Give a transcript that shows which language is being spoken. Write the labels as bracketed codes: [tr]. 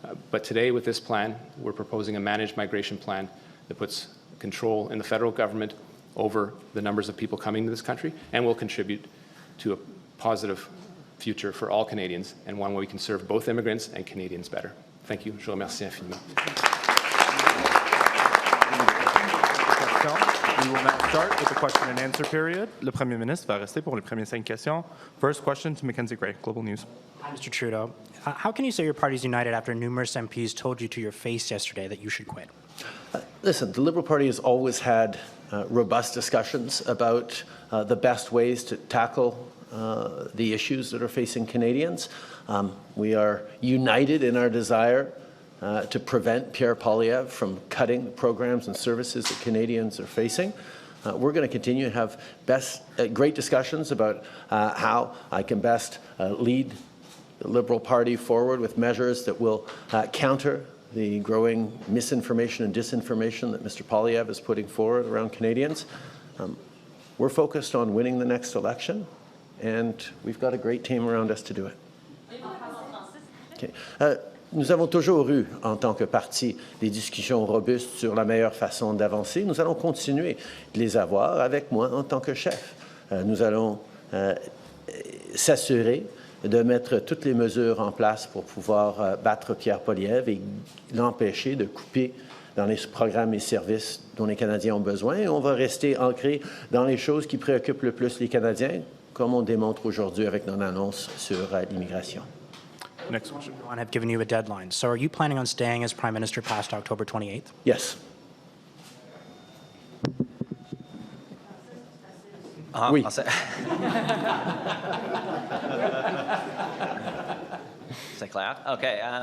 [en] But today, with this plan, we're proposing a managed migration plan that puts control in the federal government over the numbers of people coming to this country and will contribute to a positive future for all Canadians and one where we can serve both immigrants and Canadians better. Thank you. [fr] Je vous remercie infiniment. [en] We will now start with the question and answer period. [fr] Le Premier ministre va rester pour les premières 5 questions. [en] First question to Mackenzie Gray, Global News. Hi, Mr. Trudeau. How can you say your party is united after numerous MPs told you to your face yesterday that you should quit? Listen, the Liberal Party has always had robust discussions about the best ways to tackle the issues that are facing Canadians. We are united in our desire to prevent Pierre Poilievre from cutting programs and services that Canadians are facing. We're going to continue to have great discussions about how I can best lead the Liberal Party forward with measures that will counter the growing misinformation and disinformation that Mr. Poilievre is putting forward around Canadians. We're focused on winning the next election, and we've got a great team around us to do it. Okay. [fr] Nous avons toujours eu, en tant que parti, des discussions robustes sur la meilleure façon d'avancer. Nous allons continuer de les avoir avec moi en tant que chef. Nous allons s'assurer de mettre toutes les mesures en place pour pouvoir battre Pierre Poilievre et l'empêcher de couper dans les programmes et services dont les Canadiens ont besoin. Et on va rester ancré dans les choses qui préoccupent le plus les Canadiens, comme on démontre aujourd'hui avec nos annonces sur l'immigration. [en] Next question. I have given you a deadline. So are you planning on staying as Prime Minister past October 28th? Yes. [fr] Oui. C'est clair? Okay.